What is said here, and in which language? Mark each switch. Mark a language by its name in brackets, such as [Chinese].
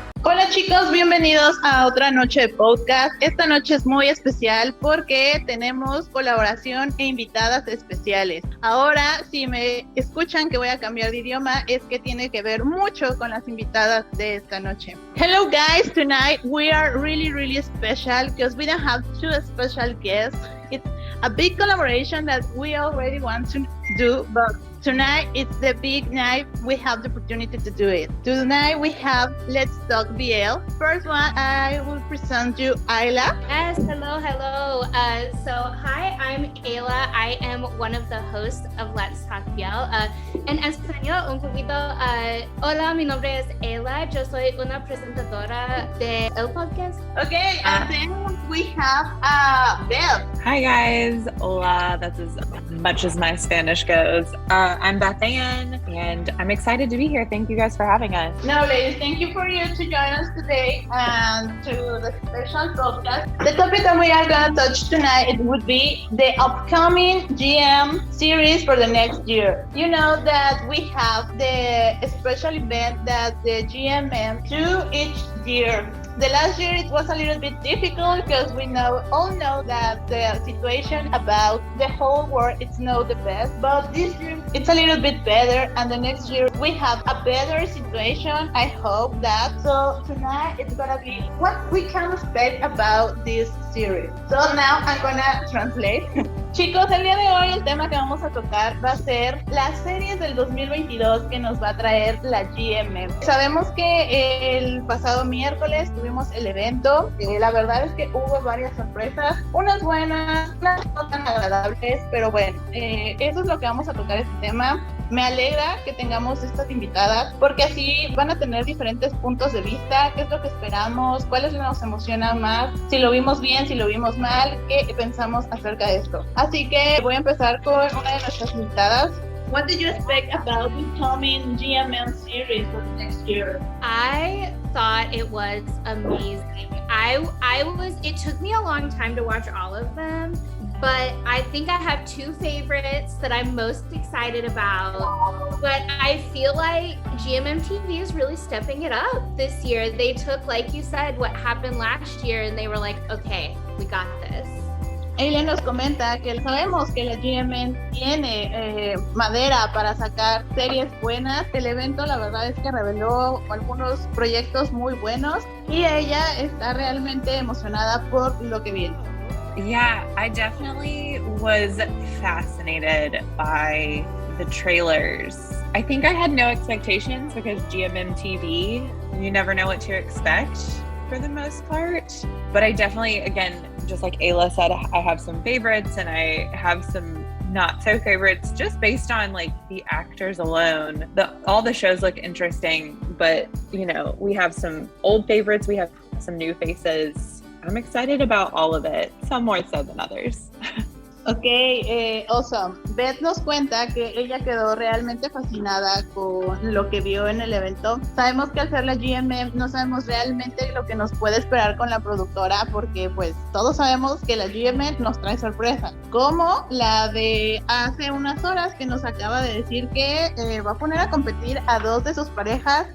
[Spanish] Hola chicos, bienvenidos a otra noche de podcast. Esta noche es muy especial porque tenemos colaboración e invitadas especiales. Ahora, si me escuchan que voy a cambiar de idioma, es que tiene que ver mucho con las invitadas de esta noche. [English] Hello guys, tonight we are really special because we don't have two special guests. It's a big collaboration that we already want to do, but tonight it's the big night. We have the opportunity to do it. Tonight we have Let's Talk BL. First one, I will present you Ayla. Yes, hello. So hi, I'm Ayla. I am one of the hosts of Let's Talk BL. [Spanish] En español, un poquito. Hola, mi nombre es Ayla. Yo soy una presentadora de el podcast. [English] Okay, and then we have Beth. Hi guys, [Spanish] hola, [English] that's as much as my Spanish goes. I'm Beth Ann, and I'm excited to be here. Thank you guys for having us. Now ladies, thank you for you to join us today and to the special podcast. The topic that we are going to touch tonight, it would be the upcoming GM series for the next year. You know that we have the special event that the GMM do each year. The last year it was a little bit difficult because we all know that the situation about the whole world is not the best, but this year it's a little bit better, and the next year we have a better situation. I hope that. So tonight it's gonna be what we can expect about this series. So now I'm gonna translate. [Spanish] Chicos, el día de hoy el tema que vamos a tocar va a ser las series del 2022 que nos va a traer la GMM. Sabemos que el pasado miércoles tuvimos el evento. La verdad es que hubo varias sorpresas, unas buenas, unas no tan agradables, pero bueno, eso es lo que vamos a tocar este tema. Me alegra que tengamos estas invitadas porque así van a tener diferentes puntos de vista, qué es lo que esperamos, cuáles nos emocionan más, si lo vimos bien, si lo vimos mal, qué pensamos acerca de esto. Así que voy a empezar con una de nuestras invitadas. [English] What do you expect about the coming GMM series for the next year? I thought it was amazing. It took me a long time to watch all of them, but I think I have two favorites that I'm most excited about. But I feel like GMMTV is really stepping it up this year. They took, like you said, what happened last year and they were like, okay, we got this. [Spanish] Ayla nos comenta que sabemos que la GMM tiene madera para sacar series buenas. El evento la verdad es que reveló algunos proyectos muy buenos y ella está realmente emocionada por lo que viene. [English] Yeah, I definitely was fascinated by the trailers. I think I had no expectations because GMMTV, you never know what to expect for the most part. But I definitely, again, just like Ayla said, I have some favorites and I have some not so favorites just based on like the actors alone. All the shows look interesting, but you know, we have some old favorites, we have some new faces. I'm excited about all of it, some more so than others. Ok, awesome. [Spanish] Beth nos cuenta que ella quedó realmente fascinada con lo que vio en el evento. Sabemos que al ser la GMM no sabemos realmente lo que nos puede esperar con la productora porque pues todos sabemos que la GMM nos trae sorpresas, como la de hace unas horas que nos acaba de decir que va a poner a competir a dos de sus parejas.